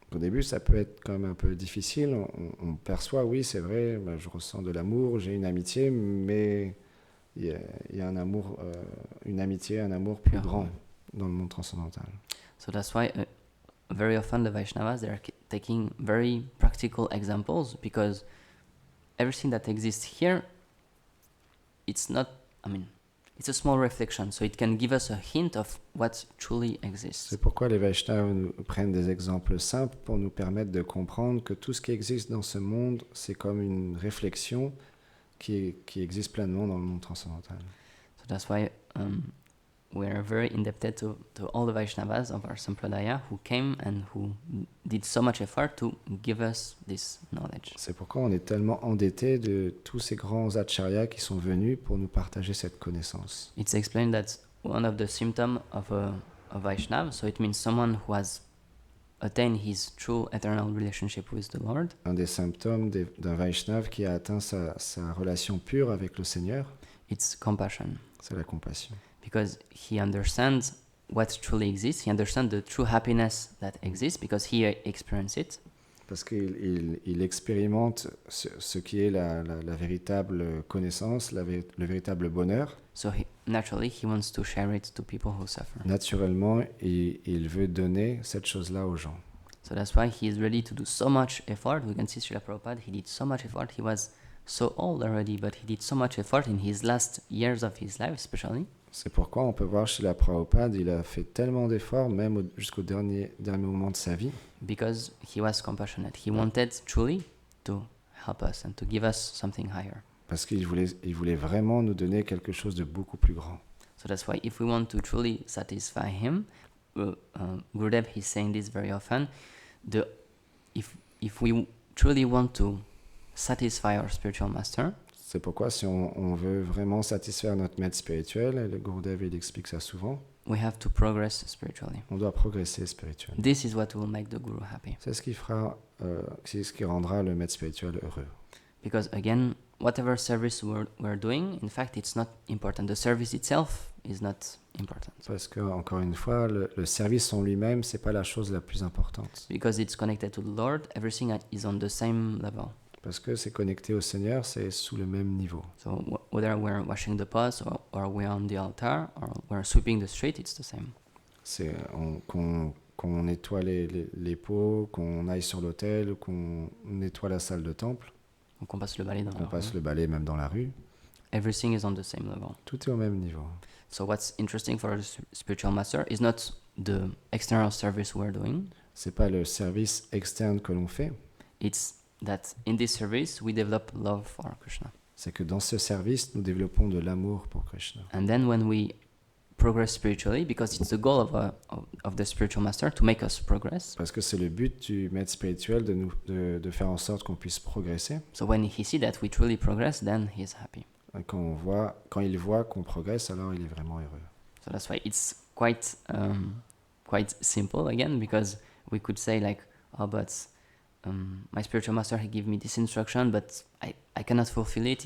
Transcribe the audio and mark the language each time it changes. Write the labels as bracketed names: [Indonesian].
[French] Au début, ça peut être quand même un peu difficile. On perçoit, oui, c'est vrai, je ressens de l'amour, j'ai une amitié, mais il y a un amour, une amitié, un amour plus grand dans le monde transcendantal. [English] So that's why very often the Vaishnavas, they are taking very practical examples, because everything that exists here, it's a small reflection, so it can give us a hint of what truly exists. [French] C'est pourquoi les Vaishnavas nous prennent des exemples simples pour nous permettre de comprendre que tout ce qui existe dans ce monde, c'est comme une réflexion qui existe pleinement dans le monde transcendantal. [English] So that's why we are very indebted to all the Vaishnavas of our Sampradaya who came and who did so much effort to give us this knowledge. [French] C'est pourquoi on est tellement endetté de tous ces grands acharyas qui sont venus pour nous partager cette connaissance. [English] It's explained that one of the symptoms of a Vaishnava, so it means someone who has attain his true eternal relationship with the Lord, [French] Un des symptômes d'un Vaishnav qui a atteint sa relation pure avec le Seigneur, [English] it's compassion. [French] c'est la compassion. [English] Because he understands what truly exists. He understands the true happiness that exists because he experienced it. [French] Parce qu'il expérimente ce qui est la véritable connaissance, le véritable bonheur. [English] So naturally, he wants to share it to people who suffer. [French] Naturellement, il veut donner cette chose-là aux gens. [English] So that's why he is ready to do so much effort. We can see Srila Prabhupada, he did so much effort. He was so old already, but he did so much effort in his last years of his life, especially. [French] C'est pourquoi on peut voir chez la Prabhupada, il a fait tellement d'efforts, même jusqu'au dernier moment de sa vie. [English] Because he was compassionate. He wanted truly to help us and to give us something higher. [French] Parce qu'il voulait vraiment nous donner quelque chose de beaucoup plus grand. [English] So that's why if we want to truly satisfy him, Gurudev is saying this very often, if we truly want to satisfy our spiritual master, [French] c'est pourquoi si on veut vraiment satisfaire notre maître spirituel, et le Gurudev il explique ça souvent, [English] we have to progress spiritually. [French] On doit progresser spirituellement. [English] This is what will make the Guru happy. [French] C'est ce qui rendra le maître spirituel heureux. [English] Because again, whatever service we're doing, in fact, it's not important. The service itself is not important. [French] Parce que encore une fois, le service en lui-même, c'est pas la chose la plus importante. [English] Because it's connected to the Lord, everything is on the same level. [French] Parce que c'est connecté au Seigneur, c'est sous le même niveau. [English] So whether we're washing the pots or we're on the altar or we're sweeping the street, it's the same. [French] C'est qu'on nettoie les pots, qu'on aille sur l'autel, qu'on nettoie la salle de temple, Donc on passe le balai dans qu'on la passe rue. le balai même dans la rue. [English] Everything is on the same level. [French] Tout est au même niveau. [English] So what's interesting for a spiritual master is not the external service we're doing. [French] C'est pas le service externe que l'on fait, [English] It's that in this service we develop love for Krishna. [French] c'est que dans ce service, nous développons de l'amour pour Krishna. [English] And then when we progress spiritually, because it's the goal of the spiritual master to make us progress. [French] Parce que c'est le but du maître spirituel de faire en sorte qu'on puisse progresser. [English] So when he sees that we truly progress, then he's happy. [French] Quand il voit qu'on progresse, alors il est vraiment heureux. [English] So that's why it's quite simple again, because we could say like, oh, but my spiritual master, he gave me this instruction, but I cannot fulfill it.